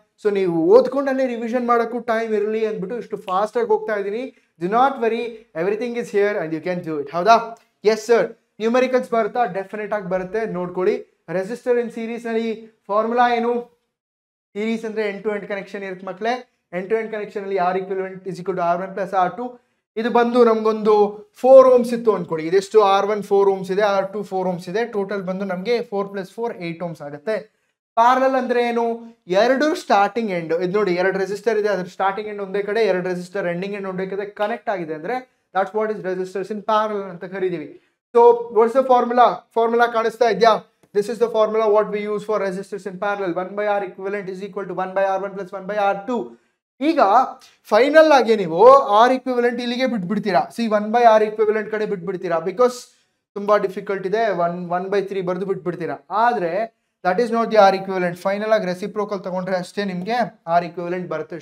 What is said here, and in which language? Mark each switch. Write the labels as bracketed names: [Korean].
[Kannada] So ನೀವು ಓದ್ಕೊಂಡಲ್ಲೇ revision ಮಾಡೋಕ್ಕೂ time ಇರಲಿ ಅಂದ್ಬಿಟ್ಟು ಇಷ್ಟು ಫಾಸ್ಟ್ ಆಗಿ ಹೋಗ್ತಾ ಇದ್ದೀನಿ. [English] Do not worry, everything is here and you can do it. [Kannada] ಹೌದಾ? Yes sir. [English] Numericals ಬರುತ್ತಾ? [Kannada] ಡೆಫಿನೆಟ್ ಆಗಿ ಬರುತ್ತೆ. ನೋಡ್ಕೊಳ್ಳಿ. ರೆಸಿಸ್ಟರ್ ಇನ್ ಸೀರೀಸ್ ನಲ್ಲಿ ಫಾರ್ಮುಲಾ ಏನು? ಸೀರೀಸ್ ಅಂದ್ರೆ ಎಂಡ್ ಟು ಎಂಡ್ ಕನೆಕ್ಷನ್ ಇರುತ್ತೆ ಮಕ್ಕಳೇ. [English] End to end connection ಅಲ್ಲಿ R equivalent is equal to R1 plus R2. [Kannada] ಇದು ಬಂದು ನಮ್ಗೊಂದು 4 ಓಮ್ಸ್ ಇತ್ತು ಅನ್ಕೊಳ್ಳಿ. ಇದೆಷ್ಟು? R1 4 ಓಮ್ಸ್ ಇದೆ, R2 4 ಓಮ್ಸ್ ಇದೆ. ಟೋಟಲ್ ಬಂದು ನಮಗೆ 4 + 4 8 ಓಮ್ಸ್ ಆಗುತ್ತೆ. ಪ್ಯಾರಲಲ್ ಅಂದ್ರೆ ಏನು? ಎರಡು ಸ್ಟಾರ್ಟಿಂಗ್ ಎಂಡ್. ಇದು ನೋಡಿ, 2 ರೆಸಿಸ್ಟರ್ ಇದೆ, ಅದ್ರ ಸ್ಟಾರ್ಟಿಂಗ್ ಎಂಡ್ ಒಂದೇ ಕಡೆ, 2 ರೆಸಿಸ್ಟರ್ ಎಂಡಿಂಗ್ ಎಂಡ್ ಒಂದೇ ಕಡೆ ಕನೆಕ್ಟ್ ಆಗಿದೆ ಅಂದ್ರೆ [English] that's what is resistors in parallel [Kannada] ಅಂತ ಕರೀತೀವಿ. [English] So what's the formula? [Kannada] Formula ಕಾಣಿಸ್ತಾ ಇದೆಯಾ? [English] This is the formula what we use for resistors in parallel. 1/R equivalent is equal to 1/R1 plus 1/R2. [Kannada] ಈಗ final ಆಗಿ ನೀವು R equivalent ಇಲ್ಲಿಗೆ ಬಿಟ್ಬಿಡ್ತೀರಾ. 1/R equivalent ಕಡೆ ಬಿಟ್ಬಿಡ್ತೀರಾ. Because ತುಂಬಾ ಡಿಫಿಕಲ್ಟ್ ಇದೆ. 1/3 ಬರೆದು ಬಿಟ್ಬಿಡ್ತೀರಾ. [English] ಆದ್ರೆ that is not the R equivalent. [Kannada] Final ಆಗಿ ರೆಸಿಪ್ರೋಕಲ್ ತಗೊಂಡ್ರೆ ಅಷ್ಟೇ ನಿಮ್ಗೆ R equivalent ಬರುತ್ತೆ.